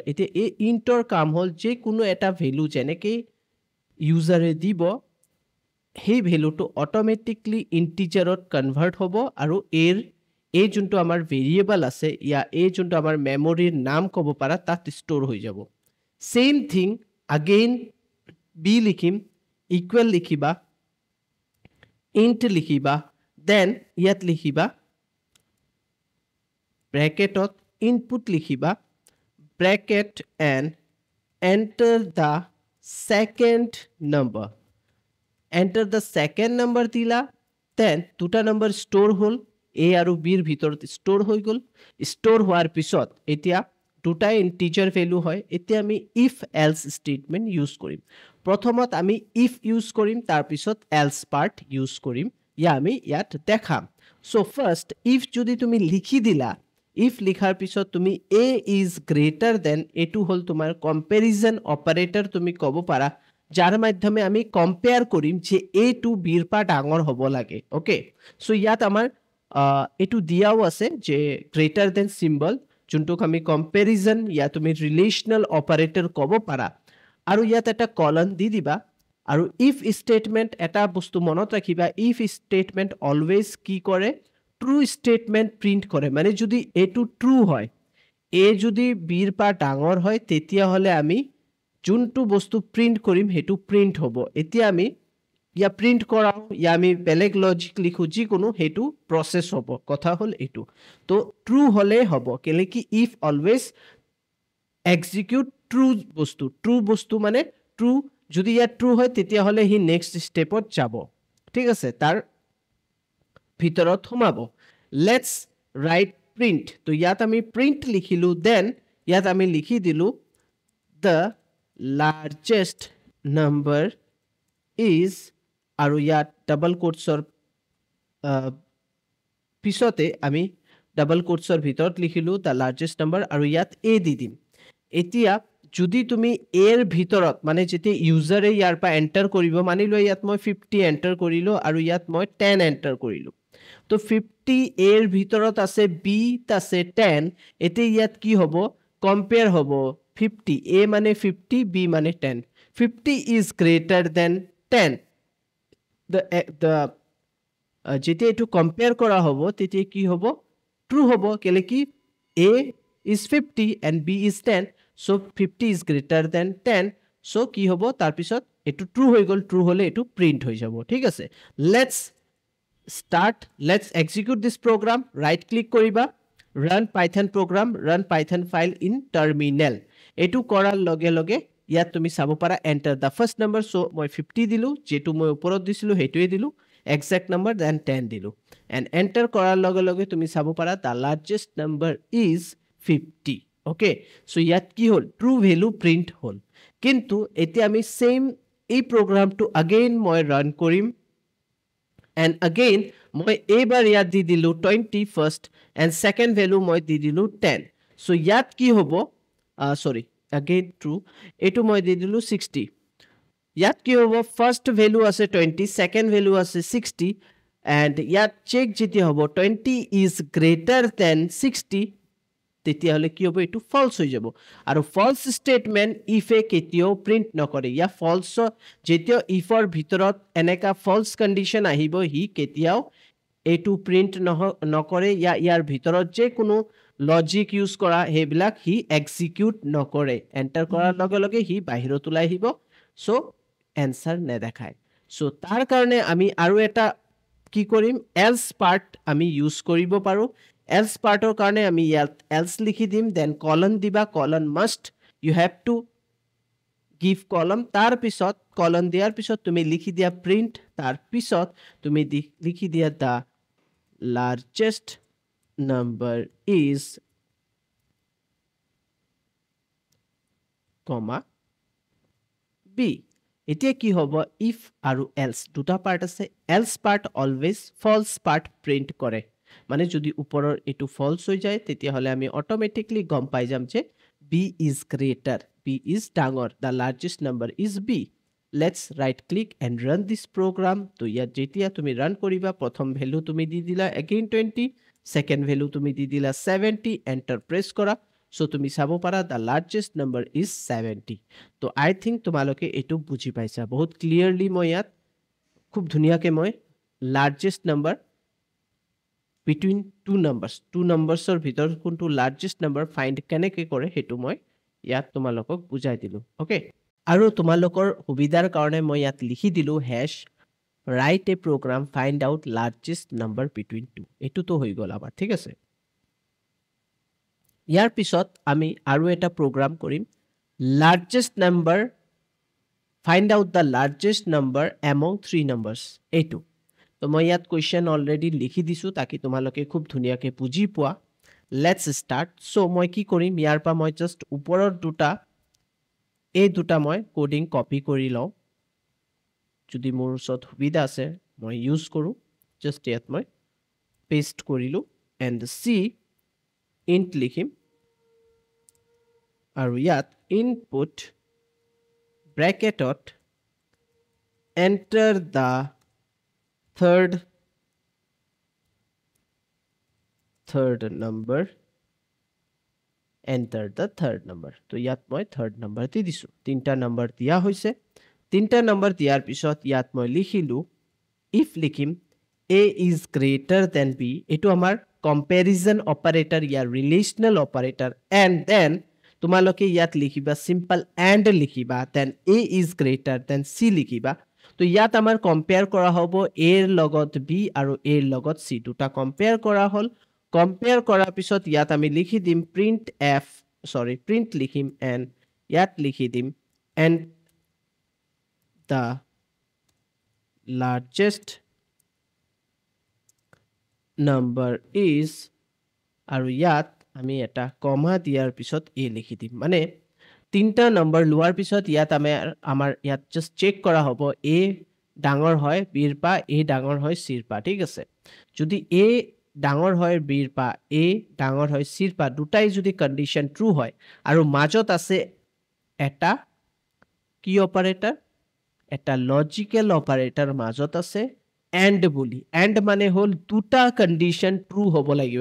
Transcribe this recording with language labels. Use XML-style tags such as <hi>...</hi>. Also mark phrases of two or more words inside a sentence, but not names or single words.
<as>এতিয়া এই ইন্টৰ কাম হল যে কোনো এটা ভ্যালু যেনেকৈ ইউজাৰে দিব সেই ভ্যালুটো অটোমেটিকলি ইন্টিজাৰত কনভার্ট হ'ব আৰু এই যোনটো আমাৰ ভেৰিয়েবল আছে ইয়া এই যোনটো আমাৰ মেমৰিৰ নাম ক'ব পাৰা তাত ষ্টৰ হৈ যাব।</as> <en>same thing again</en> <as>b লিখিম ইকুৱেল লিখিবা int লিখিবা দেন ইয়াত লিখিবা ব্ৰেকেটত ইনপুট লিখিবা</as> <en>bracket and enter the second number. Enter the second number</en> <as>দিলা then দুটা নম্বৰ স্টোৰ হল a আৰু b ৰ ভিতৰত স্টোৰ হৈ গল। স্টোৰ হোৱাৰ পিছত এতিয়া দুটা</as> <en>integer value</en> <as>হয় এতিয়া আমি</as> <en>if else statement</en> <as>ইউজ কৰিম। প্ৰথমত আমি if ইউজ কৰিম তাৰ পিছত</as> <en>else part</en> <as>ইউজ কৰিম ইয়া আমি ইয়াত দেখাম।</as> <en>so first if</en> <as>যদি তুমি লিখি দিলা if লিখাৰ পিছত তুমি</as> <en>a is greater than</en> <as>এটো হল তোমাৰ</as> <en>comparison operator</en> <as>তুমি ক'ব পাৰা যাৰ মাধ্যমে আমি কম্পেয়াৰ কৰিম যে a টু b ৰ পৰা ডাঙৰ হ'ব লাগে।</as> <en>okay so</en> <as>ইয়াত আমাৰ এটো দিয়াও আছে যে</as> <en>greater than symbol</en> <as>যোনটোক আমি কম্পেৰিজন ইয়া তুমি</as> <en>relational operator</en> <as>ক'ব পাৰা আৰু ইয়াত এটা কলন দি দিবা আৰু</as> <en>if statement</en> <as>এটা বস্তু মনত ৰাখিবা</as> <en>if statement always</en> <as>কি কৰে</as> <en>true statement print</en> <as>কৰে মানে যদি এটো ট্ৰু হয় a যদি b ৰ পৰা ডাঙৰ হয় তেতিয়া হলে আমি যোনটো বস্তু প্ৰিন্ট কৰিম হেতু প্ৰিন্ট হ'ব। এতিয়া আমি ইয়া প্ৰিন্ট কৰাও ইয়া আমি বেলেগ লজিক লিখো যি কোনো হেতু প্ৰসেস হ'ব কথা হল এটো। তো ট্ৰু হলে হ'ব কেলে কি</as> <en>if always execute true</en> <as>বস্তু মানে ট্ৰু যদি ইয়া ট্ৰু হয় তেতিয়া হলে হি নেক্সট স্টেপত যাব ঠিক আছে তাৰ ভিতৰত সোমাব।</as> <en>let's write print</en> <as>তো ইয়াত আমি প্ৰিন্ট লিখিলো দেন ইয়াত আমি লিখি দিলো</as> <en>the largest number is</en> <as>আৰু ইয়াত ডাবল কোটছৰ পিছতে আমি ডাবল কোটছৰ ভিতৰত লিখিলো</as> <en>the largest number</en> <as>আৰু ইয়াত a দি দিম। এতিয়া যদি তুমি a ৰ ভিতৰত মানে যেতিয়া ইউজাৰে ইয়াৰ পৰা এন্টাৰ কৰিব মানিলো ইয়াত মই 50 এন্টাৰ কৰিলো আৰু ইয়াত মই 10 এন্টাৰ কৰিলো তো 50 a ৰ ভিতৰত আছে b আছে 10 এতিয়া ইয়াত কি হ'ব কম্পেয়াৰ হ'ব 50 a মানে 50 b মানে 10</as> <en>50 is greater than 10 the</en> <as>যেতিয়া এটো কম্পেয়াৰ কৰা হ'ব তেতিয়া কি হ'ব ট্ৰু হ'ব কেলে কি</as> <en>a is 50 and b is 10 so</en> <as>50 is greater than 10 so কি হ'ব তাৰ পিছত এটো ট্ৰু হৈ গল ট্ৰু হলে এটো প্ৰিন্ট হৈ যাব ঠিক আছে।</as> <en>let's execute this program right click</en> <as>কৰিবা</as> <en>run python program run python file in terminal</en> <as>এটো কৰাৰ লগে লগে ইয়াত তুমি চাব পাৰা</as> <en>enter the first number so</en> <as>মই 50 দিলো যেটো মই ওপৰত দিছিলো হেটোৱে দিলো</as> <en>exact number then</en> <as>10 দিলো</as> <en>and enter</en> <as>কৰাৰ লগে লগে তুমি চাব পাৰা</as> <en>the largest number is</en> <as>50 ওকে সো ইয়াত কি হল ট্ৰু ভ্যালু প্ৰিন্ট হল কিন্তু এতিয়া আমি সেম এই প্ৰগ্ৰামটো अगेन মই ৰান কৰিম</as> <en>and again</en> <as>মই এইবাৰ ইয়াত দি দিলো 20</as> <en>first and second value</en> <as>মই দি দিলো 10 so ইয়াত কি হ'ব</as> <en>sorry again true</en> <as>এটো মই দি দিলো 60 ইয়াত কি হ'ব</as> <en>first value</en> <as>আছে 20</as> <en>second value</en> <as>আছে 60 and ইয়াত check যেতি হ'ব</as> <en>20 is greater than 60</en> <as>তেতিয়া হলে কি হ'ব এটো false হৈ যাব আৰু</as> <en>false statement if</en> <as>এ কেতিয়াও print নকৰে ইয়া false যেতিয়া if ৰ ভিতৰত এনেকা</as> <en>false condition</en> <as>আহিব হি কেতিয়াও এটো print নকৰে ইয়া ইয়াৰ ভিতৰত যে কোনো লজিক ইউজ কৰা হেবিলাক হি execute নকৰে enter কৰাৰ লগে লগে হি বাহিৰত ওলাই আহিব</as> <en>so answer</en> <as>নেদেখায় সো তাৰ কাৰণে আমি আৰু এটা কি কৰিম</as> <en>else part</en> <as>আমি ইউজ কৰিব পাৰো else part অৰ কাৰণে আমি else লিখি দিম</as> <en>then colon</en> <as>diba</as> <en>colon must you have to give column</en> <as>তাৰ পিছত colon দিয়াৰ পিছত তুমি লিখি দিয়া print তাৰ পিছত তুমি লিখি দিয়া</as> <en>the largest number is</en> <as>comma b এতিয়া কি হ'ব if আৰু else দুটা part আছে</as> <en>else part always false part print</en> <as>kore মানে যদি উপৰৰ এটো ফলস হৈ যায় তেতিয়া হলে আমি অটোমেটিক্যালি গম পাই যাম যে</as> <en>b is greater b is</en> <as>ডাঙৰ</as> <en>the largest number is b let's right click and run this program</en> <as>তো ইয়াত যেতিয়া তুমি রান কৰিবা প্ৰথম ভ্যালু তুমি দি দিলা again 20</as> <en>second value</en> <as>তুমি দি দিলা 70</as> <en>enter press</en> <as>কৰা সো তুমি চাব পাৰা</as> <en>the largest number is</en> <as>70 তো</as> <en>I think</en> <as>তোমালোকে এটো বুজি পাইছা বহুত ক্লিয়াৰলি মই ইয়াত খুব ধুনিয়াকে মই</as> <en>largest number between two numbers or</en> <as>ভিতৰ কোনটো</as> <en>largest number find</en> <as>কেনেকে কৰে হেতু মই ইয়াত তোমালোকক বুজাই দিলো ওকে আৰু তোমালোকৰ সুবিধাৰ কাৰণে মই ইয়াত লিখি দিলো</as> <en>hash write a program find out largest number between two</en> <as>এটো তো হৈ গল আবার ঠিক আছে ইয়াৰ পিছত আমি আৰু এটা program কৰিম</as> <en>largest number find out the largest number among three numbers</en> <as>এটো তো মই ইয়াত কোৱেশ্চন অলৰেডি লিখি দিছো তাকি তোমালোকে খুব ধুনিয়াকে বুজি পোৱা লেটস</as> <en>start so</en> <as>মই কি কৰিম ইয়াৰ পা মই জাস্ট ওপৰৰ দুটা এই দুটা মই কোডিং কপি কৰি লও যদি মোৰ ওচৰত সুবিধা আছে মই ইউজ কৰো জাস্ট ইয়াত মই পেস্ট কৰিলো</as> <en>and c int</en> <as>লিখিম আৰু ইয়াত ইনপুট ব্র্যাকেটত</as> <en>enter the third number enter the third number</en> <as>তো ইয়াত মই</as> <en>third number</en> <as>দি দিছো তিনটা নাম্বার দিয়া হৈছে তিনটা নাম্বার দিয়াৰ পিছত ইয়াত মই লিখিলো if লিখিম</as> <en>a is greater than b</en> <as>এটো আমাৰ</as> <en>comparison operator या relational operator and then</en> <as>তোমালোকে ইয়াত লিখিবা</as> <en>simple and</en> <as>লিখিবা</as> <en>then a is greater than c</en> <as>লিখিবা তো ইয়াত আমাৰ কম্পেয়াৰ কৰা হ'ব a ৰ লগত b আৰু a ৰ লগত c দুটা কম্পেয়াৰ কৰা হল কম্পেয়াৰ কৰাৰ পিছত ইয়াত আমি লিখি দিম print লিখিম and ইয়াত লিখি দিম</as> <en>and the largest number is</en> <as>আৰু ইয়াত আমি এটা কমা দিয়াৰ পিছত a লিখি দিম মানে তিনটা নাম্বার লোৱাৰ পিছত ইয়াত আমাৰ ইয়াত জাস্ট চেক কৰা হ'ব a ডাঙৰ হয় b ৰ পা a ডাঙৰ হয় c ৰ পা ঠিক আছে যদি a ডাঙৰ হয় b ৰ পা a ডাঙৰ হয় c ৰ পা দুটাই যদি</as> <en>condition true</en> <as>হয় আৰু মাজত আছে এটা কি অপাৰেটৰ এটা</as> <en>logical operator</en> <as>মাজত আছে and বুলি and মানে হল দুটা</as> <en>condition true</en> <as>হ'ব লাগিব</as>